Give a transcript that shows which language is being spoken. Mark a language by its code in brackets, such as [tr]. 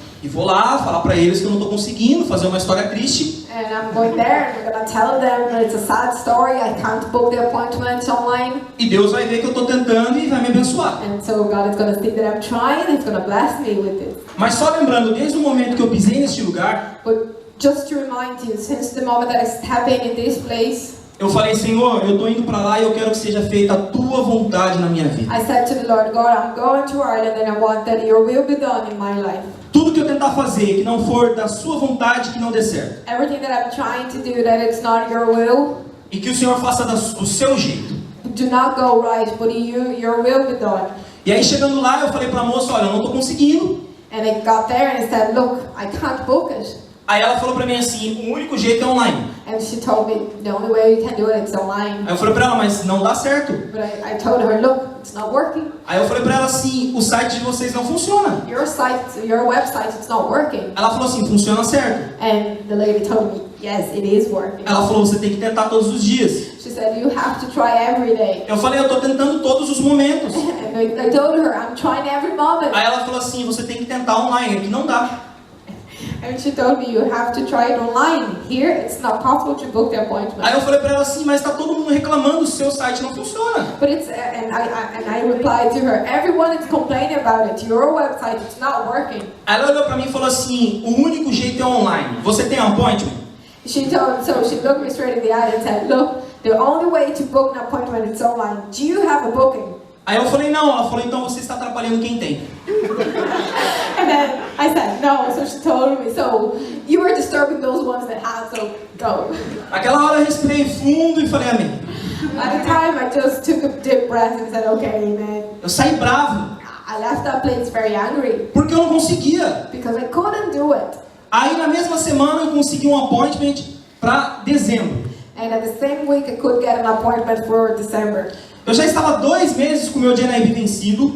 [pt] e vou lá falar para eles que eu não estou conseguindo fazer uma história triste. [en] and I'm going there, and I'm going to tell them that it's a sad story, I can't book the appointment online. [pt] E Deus vai ver que eu estou tentando e vai me abençoar. [en] And so God is going to see that I'm trying, He's going to bless me with it. [pt] Mas só lembrando, desde o momento que eu pisei neste lugar, [en] But just to remind you, since the moment that I step in this place, [pt] eu falei, Senhor, eu estou indo para lá e eu quero que seja feita a tua vontade na minha vida. [en] I said to the Lord, God, I'm going to Ireland and I want that your will be done in my life. [pt] Tudo que eu tentar fazer que não for da sua vontade, que não dê certo. [en] Everything that I'm trying to do, that it's not your will, [pt] E que o Senhor faça do seu jeito. [en] do not go right, but your will be done. [pt] E aí chegando lá, eu falei para a moça, olha, eu não estou conseguindo. [en] And I got there and I said, look, I can't book it. [pt] Aí ela falou para mim assim, o único jeito é online. [en] And she told me, the only way you can do it is online. [pt] Aí eu falei para ela, mas não dá certo. [en] But I told her, look, it's not working. [pt] Aí eu falei para ela assim, o site de vocês não funciona. [en] Your website, it's not working. [pt] Ela falou assim, funciona certo. [en] And the lady told me, yes, it is working. [pt] Ela falou, você tem que tentar todos os dias. [en] She said, you have to try every day. [pt] Eu falei, eu estou tentando todos os momentos. [en] And I told her, I'm trying every moment. [pt] Aí ela falou assim, você tem que tentar online, que não dá. [en] And she told me, you have to try it online. Here, it's not possible to book the appointment. [pt] Aí eu falei para ela assim, mas está todo mundo reclamando, o seu site não funciona. [en] But it's, and I replied to her, everyone is complaining about it. Your website, it's not working. [pt] Aí ela olhou para mim e falou assim, o único jeito é online. Você tem appointment? [en] So she looked me straight in the eye and said, look, the only way to book an appointment is online. Do you have a booking? [pt] Aí eu falei, não. Ela falou, então você está atrapalhando quem tem. [en] And then I said, no. So she told me, so you were disturbing those ones that had, so go. [pt] Aquela hora eu respirei fundo e falei, amém. [en] At the time, I just took a deep breath and said, okay, amen. [pt] Eu saí bravo, [en] I left that place very angry [pt] porque eu não conseguia. [en] because I couldn't do it. [pt] Aí na mesma semana eu consegui um appointment para dezembro. [en] And at the same week, I could get an appointment for December. [pt] Eu já estava 2 meses com o meu GNIB vencido.